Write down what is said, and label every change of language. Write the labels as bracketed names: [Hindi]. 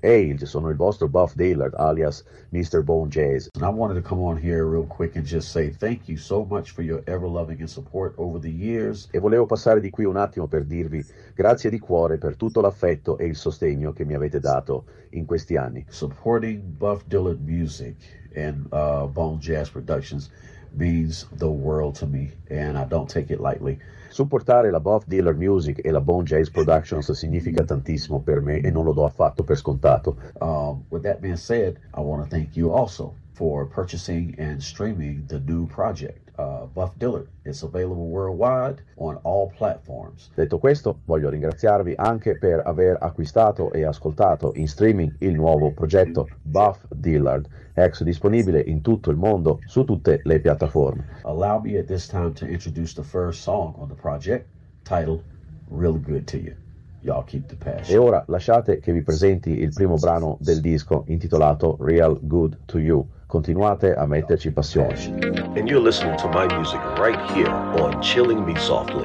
[Italian] Hey, sono il vostro Buff Dillard, alias Mr. Bone Jazz. [English] And I wanted to come on here real quick and just say thank you so much for your ever-loving and support over the years. [Italian] E volevo passare di qui un attimo per dirvi grazie di cuore per tutto l'affetto e il sostegno che mi avete dato in questi anni. [English] Supporting Buff Dillard Music and Bone Jazz Productions means the world to me, and I don't take it lightly. [Italian] Supportare la Buff Dillard Music e la Bone Jazz Productions significa tantissimo per me e non lo do affatto per scontato. [English] With that being said, I want to thank you also for purchasing and streaming the new project. Buff Dillard is available worldwide on all platforms. [Italian] Detto questo, voglio ringraziarvi anche per aver acquistato e ascoltato in streaming il nuovo progetto Buff Dillard, ex disponibile in tutto il mondo su tutte le piattaforme. [English] Allow me at this time to introduce the first song on the project, titled Real Good to You. Y'all keep the passion. [Italian] E ora lasciate che vi presenti il primo brano del disco intitolato Real Good to You. Continuate a metterci passione. [English] And you're listening to my music right here on Chilling Me Softly.